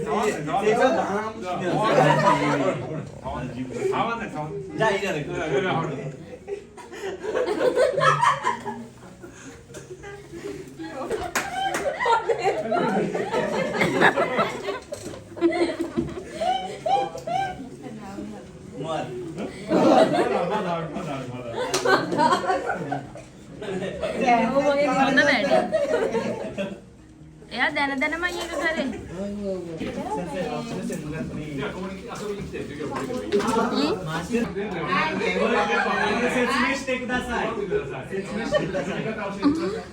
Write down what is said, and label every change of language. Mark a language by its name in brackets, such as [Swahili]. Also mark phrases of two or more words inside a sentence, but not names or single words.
[Japanese] じゃあいいじゃないか。もうある。 [Sinhala] හොඳ වැඩි. එයා දැන දැනම ඒක කරේ. [Japanese] じゃあここに遊びに来て授業受けてもいい？説明してください。待ってください。説明してください。読み方教えてください。